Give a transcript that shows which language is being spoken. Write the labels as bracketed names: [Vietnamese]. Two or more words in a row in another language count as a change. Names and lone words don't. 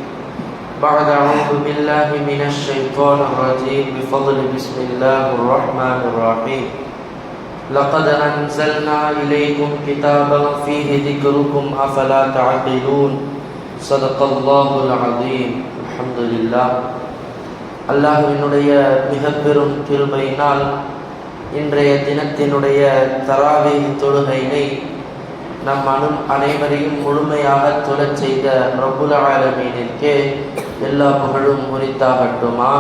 [Arabic] بعد أعوذ بالله من الشيطان الرجيم بفضل بسم الله الرحمن الرحيم لقد أنزلنا إليكم كتابا فيه ذكركم أفلا تعقلون صدق الله العظيم الحمد لله [Tamil] அல்லாஹ்வினுடைய மிகப்பெரும் கிருபையினால் இன்றைய தினத்தினுடைய தராவீஹ் தொழுகையினை நம் அனைவரையும் முழுமையாக தொழச் செய்த ரப்புல் ஆலமீனிற்கே எல்லா புகழும் உரித்தாகட்டுமாக.